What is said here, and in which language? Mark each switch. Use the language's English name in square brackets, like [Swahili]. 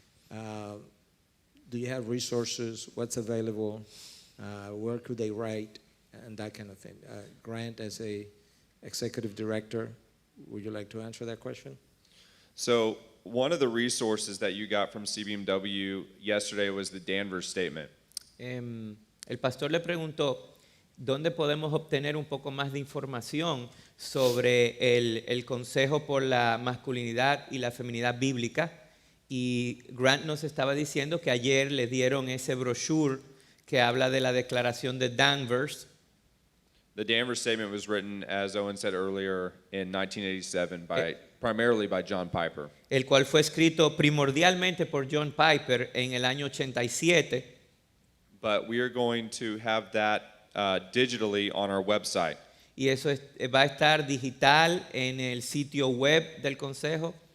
[English] Do you have resources? What's available? Where could they write? And that kind of thing. Grant, as a executive director, would you like to answer that question? So one of the resources that you got from CBMW yesterday was the Danvers Statement. [Spanish] El pastor le preguntó dónde podemos obtener un poco más de información sobre el Consejo por la Masculinidad y la Feminidad Bíblica. Y Grant nos estaba diciendo que ayer le dieron ese brochure que habla de la declaración de Danvers. [English] The Danvers Statement was written, as Owen said earlier, in 1987 primarily by John Piper. [Spanish] El cual fue escrito primordialmente por John Piper en el año 87. [English] But we are going to have that digitally on our website. [Spanish] Y eso va a estar digital en el sitio web del Consejo.